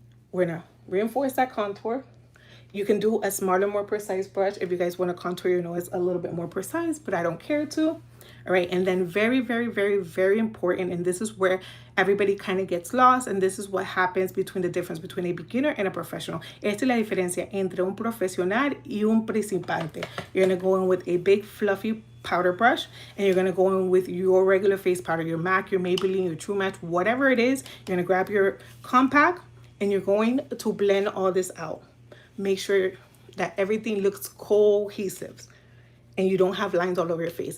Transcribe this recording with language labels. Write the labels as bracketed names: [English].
[English] We're going to reinforce that contour. You can do a smaller, more precise brush if you guys want to contour your nose a little bit more precise, but I don't care to. All right, and then very, very, very, very important, and this is where everybody kind of gets lost, and this is what happens between the difference between a beginner and a professional. [Spanish] Esta es la diferencia entre un profesional y un principiante. [English] You're going to go in with a big, fluffy powder brush, and you're going to go in with your regular face powder, your MAC, your Maybelline, your True Match, whatever it is. You're going to grab your compact, and you're going to blend all this out. Make sure that everything looks cohesive and you don't have lines all over your face.